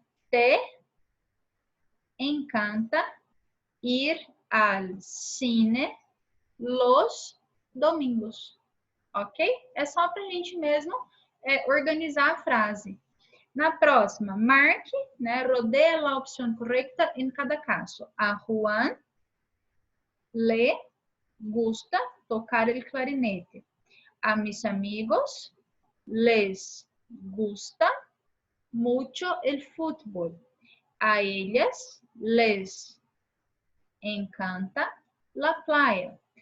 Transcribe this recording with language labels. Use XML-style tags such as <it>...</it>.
<es>Te encanta ir al cine los domingos.</es> <pt>Ok? É só para a gente mesmo organizar a frase. Na próxima, marque, né? Rodea a opção correta em cada caso.</pt> <es>A Juan le gusta tocar el clarinete. A mis amigos les gusta mucho el fútbol. A ellas les encanta la playa.</es>